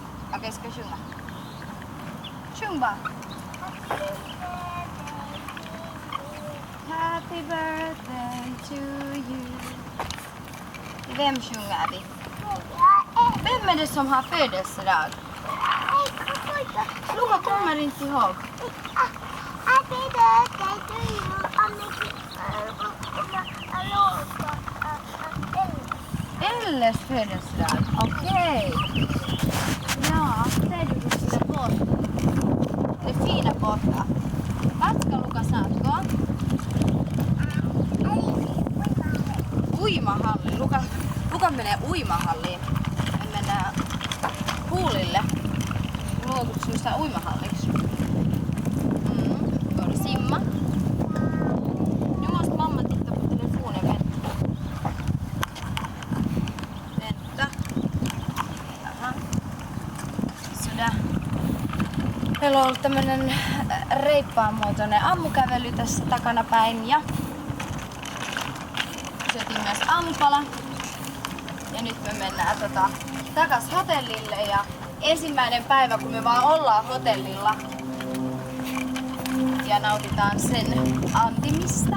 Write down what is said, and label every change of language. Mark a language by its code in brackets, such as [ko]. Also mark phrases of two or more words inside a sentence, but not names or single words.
[sv] Okej, ska jag sjunga? Sjung bara. [en] Happy birthday to you. [sv] Vem sjunger vi? Vem är det som har födelsedag? Luka kommer inte ihåg. [en] Happy birthday to you. [sv] Elles födelsedag. Okej. Ja, ser du sina båtar? Det är fina båtar. Vart ska Luka snart gå? [fi] Uimahalli. Luka menee uimahalliin. Me mennään poolille. Luka kutsuu sitä uimahalliksi. [sv] Går det simma? Nu måste mamma titta på telefonen. Vänta. Jaha. Sådär. [fi] Meillä on ollut tämmönen reippaanmuotoinen aamukävely tässä takana päin ja syötiin myös aamupala. Ja nyt me mennään takas hotellille ja ensimmäinen päivä kun me vaan ollaan hotellilla ja nautitaan sen antimista.